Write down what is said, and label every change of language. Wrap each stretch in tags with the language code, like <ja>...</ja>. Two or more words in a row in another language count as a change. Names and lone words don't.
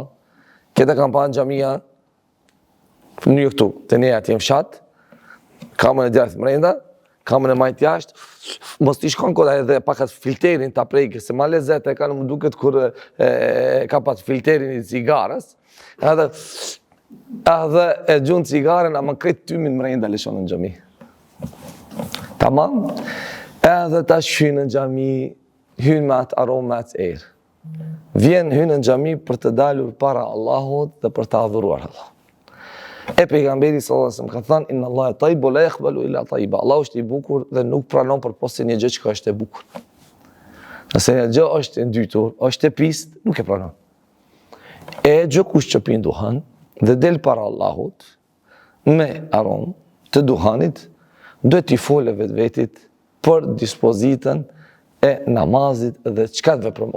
<sq>Këtë kam pa në xhamia, në këtu, te ne atje në fshat, kamën e djathtë mrenda, kamën e majtë jashtë, mos t'i shkon kot edhe pakat filterin ta prejke, se ma lezet e kanë më duket kur ka pat filterin i cigarës, edhe e gjunë cigaren, ama krejt tymin mrenda lëshon në xhami. Tamam? Edhe ta shkynë në xhami, hynë me atë aromë me atë erë. Vjen hynë në xhami për të dalur para Allahut dhe për të adhuruar Allah. E pejgamberi sallallahu alaihi wasallam ka thënë</sq> <ar>إن الله طيب لا يقبل إلا طيبا.</ar> <sq>Allahu është i bukur dhe nuk pranon përposë një gjë që është e bukur. Nëse një gjë është e ndytur, është e pistë, nuk e pranon. E çdo kush që pin duhan dhe del para Allahut me aromë të duhanit, duhet t'i folë vetvetit për dispozitën e namazit dhe çka të veprojmë.</sq>